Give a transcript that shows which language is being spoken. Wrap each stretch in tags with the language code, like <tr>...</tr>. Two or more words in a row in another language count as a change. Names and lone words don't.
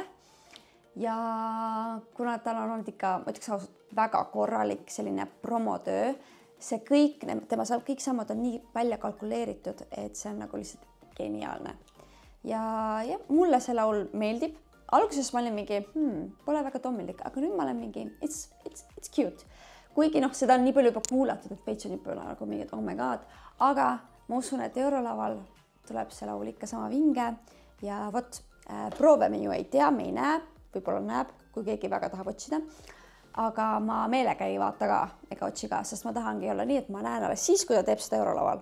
<et>Ja kuna tal on olnud ikka, ma ütleks ausalt, väga korralik selline promotöö, see kõik, tema kõik sammud on nii välja kalkuleeritud, et see on nagu lihtsalt geniaalne. Ja mulle see laul meeldib. Alguses ma olin mingi, pole väga tommilik, aga nüüd ma olen mingi,</et> <en>it's cute.</en> <et>Kuigi seda on nii palju juba kuulatud, et veits on juba nagu mingi,</et> <en>oh my god.</en> <et>Aga ma usun, et eurolaval tuleb see laul ikka sama vinge. Ja vot, proove me ju ei tea, me ei näe, võib-olla näeb, kui keegi väga tahab otsida. Aga ma meelega ei vaata ka ega otsi ka, sest ma tahangi olla nii, et ma näen alles siis, kui ta teeb seda eurolaval.</et>